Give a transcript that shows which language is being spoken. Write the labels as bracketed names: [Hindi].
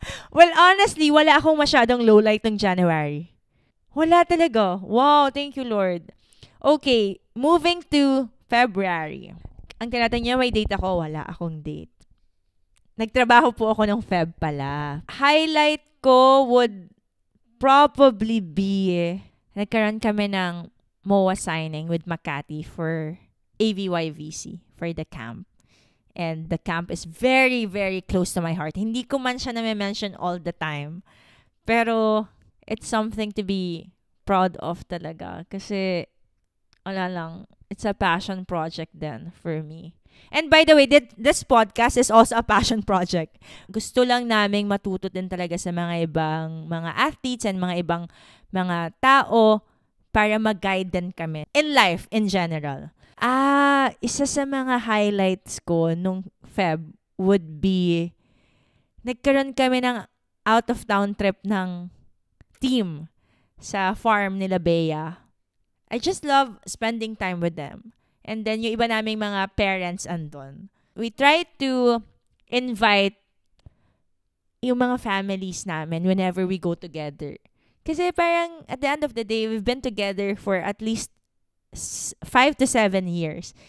[Filipino] Well, honestly, wala akong masyadong lowlight ng January. Wala talaga. [English] Wow, thank you, Lord. Okay, moving to February. [Filipino] Ang tinatanong niya, may date ako. Wala akong date. nagtrabaho po ako ng Feb pala. Highlight ko would probably be, nagkaroon kami ng MOA signing with Makati for AVYVC, for the camp. [English] And the camp is very, very close to my heart. [Filipino] Hindi ko man siya na-mention [English] all the time. Pero, it's something to be proud of talaga. Kasi, wala lang, it's a passion project then for me. And by the way, this podcast is also a passion project. [Filipino] Gusto lang naming matuto din talaga sa mga ibang mga athletes and mga ibang mga tao para mag-guide din kami in life in general. Isa sa mga highlights ko nung Feb would be nagkaroon kami ng out-of-town trip ng team sa farm nila Bea. [English] I just love spending time with them. And then, [Filipino] yung iba naming mga parents andon. [English] We try to invite yung mga families namin whenever we go together. Kasi parang, at the end of the day, we've been together for at least 5 to 7 years.